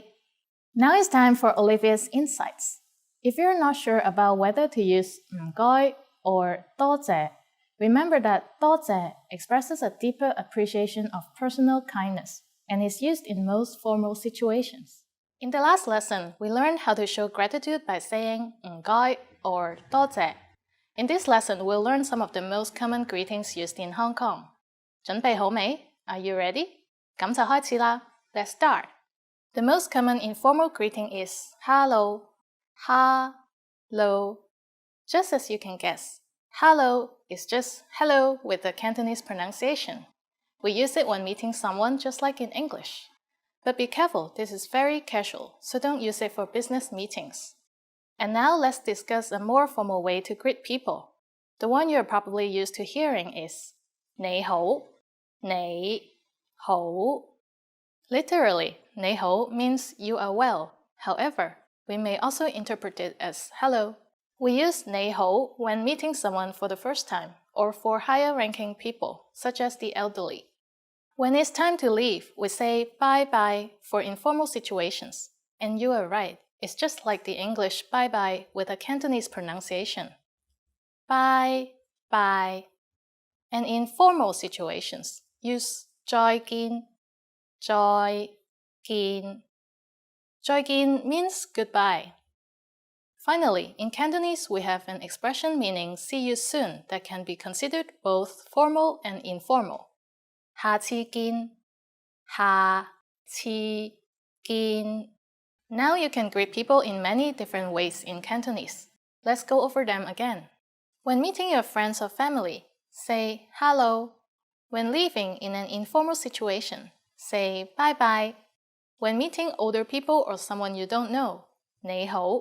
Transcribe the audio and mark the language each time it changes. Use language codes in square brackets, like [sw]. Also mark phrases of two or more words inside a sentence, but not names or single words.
[en] Now it's time for Olivia's insights. If you're not sure about whether to use 唔該 or 多謝, remember that 多謝 expresses a deeper appreciation of personal kindness and is used in most formal situations. In the last lesson, we learned how to show gratitude by saying 唔該 or 多謝. In this lesson, we'll learn some of the most common greetings used in Hong Kong. [yue] 準備好未? [en] Are you ready? [yue] 咁就開始啦. [en] Let's start. The most common informal greeting is hello. Hello. Just as you can guess, hello is just hello with the Cantonese pronunciation. We use it when meeting someone just like in English. But be careful, this is very casual, so don't use it for business meetings. And now let's discuss a more formal way to greet people. The one you're probably used to hearing is 你好. 你好. Literally, 你好 means you are well. However, we may also interpret it as hello. We use 你好 when meeting someone for the first time or for higher-ranking people, such as the elderly. When it's time to leave, we say bye-bye for informal situations. And you are right, it's just like the English bye-bye with a Cantonese pronunciation. Bye-bye. And in formal situations, use 再見. [yue] 再見. 再見 [en] means goodbye. Finally, in Cantonese, we have an expression meaning see you soon that can be considered both formal and informal. [yue] 下次見. 下次見. [en] Now you can greet people in many different ways in Cantonese. Let's go over them again. When meeting your friends or family, say hello. When leaving in an informal situation, say bye-bye. When meeting older people or someone you don't know, [yue] 你好.